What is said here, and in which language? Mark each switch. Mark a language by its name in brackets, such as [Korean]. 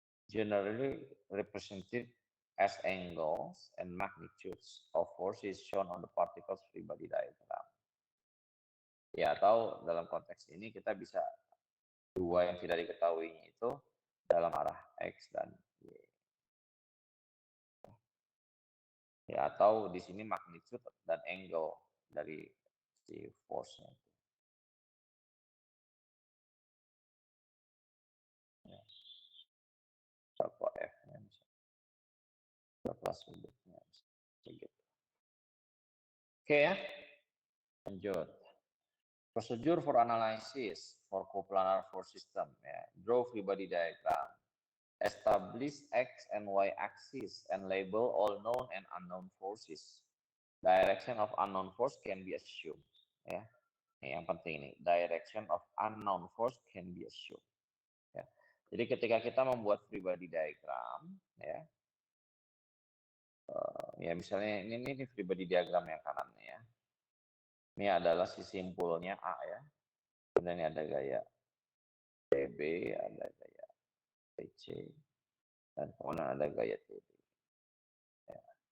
[English] Generally represented as angles and magnitudes of forces shown on the particles free body diagram. [Indonesian] Ya, atau dalam konteks ini kita bisa dua yang tidak diketahui itu dalam arah X dan Y. Ya, atau di sini magnitude dan angle dari si force-nya. Ya. Berapa F-nya berapa sudutnya begitu. Oke ya, lanjut. [English] Procedure for analysis for coplanar force system. Ya. Draw free body diagram. Establish X and Y axis and label all known and unknown forces. Direction of unknown force can be assumed. Ya. [Indonesian] Ini yang penting ini. [English] Direction of unknown force can be assumed. Ya. [Indonesian] Jadi ketika kita membuat free body diagram, ya, ya misalnya ini free body diagram yang kanannya ya. Ini adalah si simpulnya A ya. Kemudian ini ada gaya TB, ada gaya TC, dan kemudian ada gaya TB. Ya.